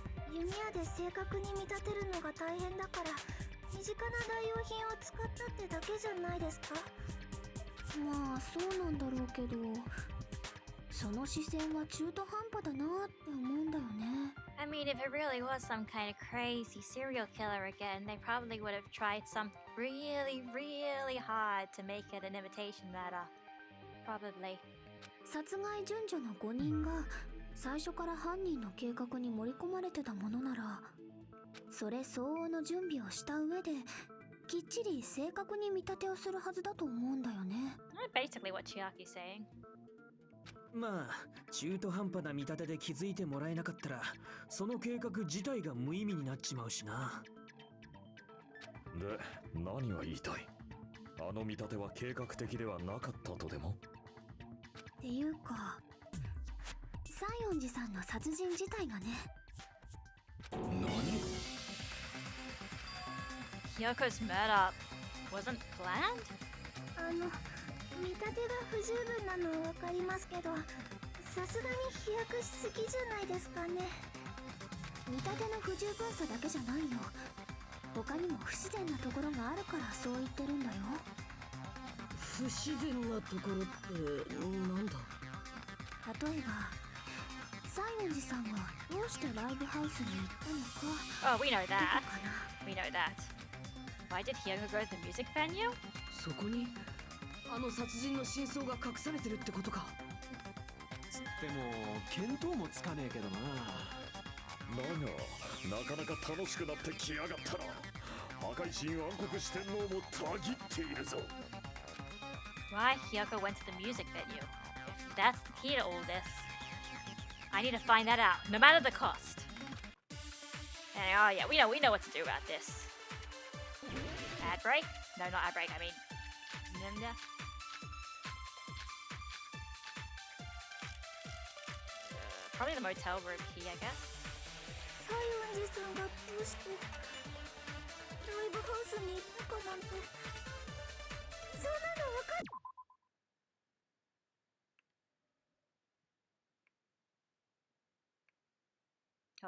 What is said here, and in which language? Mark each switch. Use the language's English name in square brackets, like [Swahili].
[Japanese] 弓矢で正確に見立てるのが大変だから身近な代用品を使ったってだけじゃないですか。まあそうなんだろうけど、その視線が中途半端だなって思うんだよね。 [English] I mean, if it really was some kind of crazy serial killer again, they probably would have tried something really, really hard to make it an imitation matter. Probably. [Japanese] 殺害順序の5人が最初から犯人の計画に盛り込まれてたものなら、それ相応の準備をした上できっちり正確に見立てをするはずだと思うんだよね。 [English] Basically what Chiaki's saying. [Japanese] まあ中途半端な見立てで気づいてもらえなかったらその計画自体が無意味になっちまうしな。で、何が言いたい？あの見立ては計画的ではなかったとでも？っていうか西園寺さんの殺人自体がね。何？ [English] Hyoko's murder wasn't planned? [Japanese] 見立てが不十分なのは分かりますけど、さすがに飛躍しすぎじゃないですかね。見立ての不十分さだけじゃないの。他にも不自然なところがあるからそう言ってるんだよ。不自然なところってなんだ？例えば西園寺さんがどうしてライブハウスに行ったのか。 [English] Oh, we know [Japanese] どこ [English] that. [Japanese] かな。 [English] We know that. Why did Hyoko go to the music venue? [Japanese] そこにあの殺人の真相が隠されてるってことか。つっても見当もつかねえけどな。なかなか楽しくなってきやがったな。破壊神暗黒四天王もたぎっているぞ。 [English] Why Hyoko went to the music venue? If that's the key to all this, I need to find that out, no matter the cost. And, oh yeah, we know what to do about this. Ad break? No, not ad break. I mean, probably the motel room key, I guess. [Japanese] 西園寺さんがどうしてライブハウスに行ったかなんて、そんなの分かっ